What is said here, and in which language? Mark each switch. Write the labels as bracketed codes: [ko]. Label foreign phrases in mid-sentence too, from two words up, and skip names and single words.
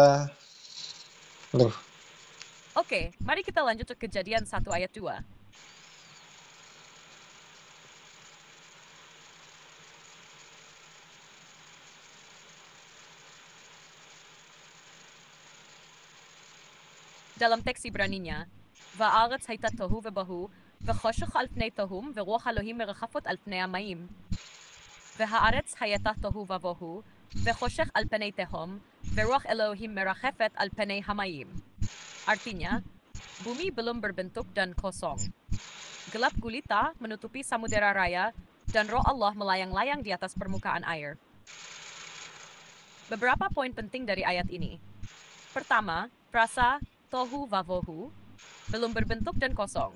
[id] Oke, mari kita lanjut ke Kejadian 1 ayat 2. dalam teks Ibraninya, [he] והארץ היתה תהו ובהו וחשך על פני תהום ורוח אלהים מרחפת על פני המים. והארץ היתה תהו ובהו וחשך על פני תהום ורוח אלהים מרחפת על פני המים. [id] Artinya, bumi belum berbentuk dan kosong. Gelap gulita menutupi samudera raya, dan roh Allah melayang-layang di atas permukaan air. Beberapa poin penting dari ayat ini. Pertama, frasa [he] תהו ובהו [id] belum berbentuk dan kosong.